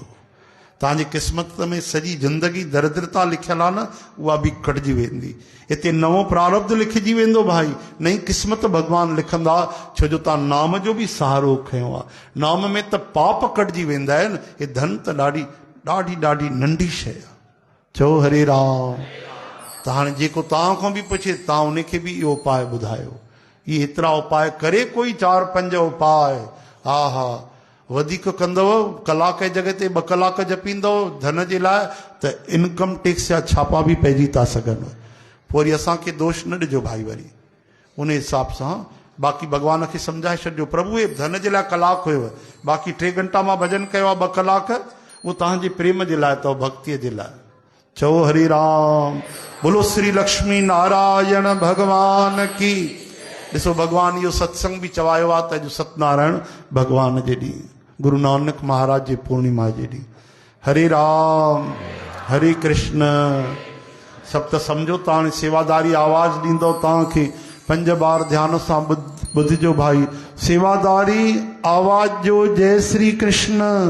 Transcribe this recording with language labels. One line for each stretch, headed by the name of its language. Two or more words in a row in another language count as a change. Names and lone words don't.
Sindhi: तव्हांजी क़िस्मत में सॼी ज़िंदगी दरिद्रता लिखियलु आहे न, उहा बि कटिजी वेंदी। हिते नओं प्रारब्ध लिखिजी वेंदो भाई, नई क़िस्मत भॻवानु लिखंदा, छो जो तव्हां नाम जो बि सहारो खयो आहे। नाम में त पाप कटिजी वेंदा आहिनि। हे धन त ॾाढी ॾाढी ॾाढी नंढी शइ आहे। चओ हरे राम। त हाणे जेको तव्हां खां बि पुछे, तव्हां उनखे बि इहो उपाय ॿुधायो। इहे एतिरा उपाय करे कोई 4-5 उपाय, हा हा वधीक कंदव, कलाक जी जॻह ते 2 कलाक जपींदव धन जे लाइ, त
English: income tax
Sindhi: जा छापा बि पइजी था सघनि। पोइ वरी असांखे दोष न ॾिजो भाई। वरी उन हिसाब सां बाक़ी भॻवान खे सम्झाए छॾियो, प्रभु हे धन जे लाइ कलाक हुयव, बाक़ी 3 घंटा मां भॼन कयो आहे, 2 कलाक उहो तव्हांजे प्रेम जे लाइ अथव, भक्तीअ जे लाइ। चओ हरे राम।
Hindi: बोलो श्री लक्ष्मी नारायण भगवान की।
Sindhi: ॾिसो भॻवानु इहो सत्संग बि चवायो आहे त अॼु सत्यनारायण भॻवान जे ॾींहुं, गुरु नानक महाराज जी पूर्णिमा जे ॾींहुं। हरे राम हरे कृष्ण। सभु त सम्झो त हाणे सेवादारी आवाज़ ॾींदव तव्हांखे। 5 बार ध्यान सां ॿुधिजो भाई। सेवादारी आवाज़ जो जय श्री कृष्ण।